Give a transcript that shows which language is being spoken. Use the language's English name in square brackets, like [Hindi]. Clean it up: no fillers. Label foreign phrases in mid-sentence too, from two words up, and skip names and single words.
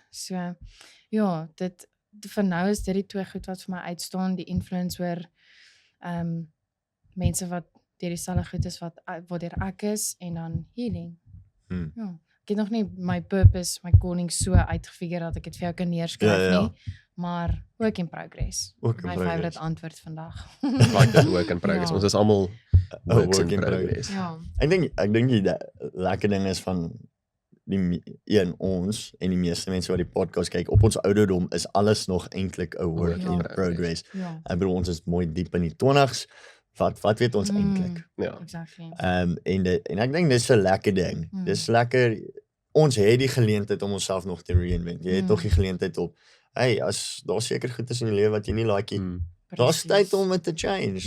[Afrikaans] So ja, vir nou is dit die twee goed wat vir my uitstaan, die influence oor mense wat deur dieselfde goed is waardeur ek is en dan healing. Ja. Ek het nog nie my purpose, my calling so uitgefigure dat ek dit vir jou kan neerskryf nie, maar [English] work in progress. [Afrikaans] My favorite antwoord vandag. [English] Like that work in progress. [Afrikaans] Ons is almal [English] works in progress. [Afrikaans] Ja. Ek dink die lekker ding is van ons en die meeste mense wat die podcast kyk, op ons ouderdom is alles nog eintlik 'n [English] work in progress. [Afrikaans] Ja. Ek bedoel ons is mooi diep in die 20's. Wat weet ons eintlik? Ja. Exactly. En ek dink dis 'n lekker ding. Dis lekker. Ons het die geleentheid om onsself nog te reinvent. Jy het tog die geleentheid op. Hey, as daar seker goed is in die lewe wat jy nie like nie, daar's tyd om dit te change.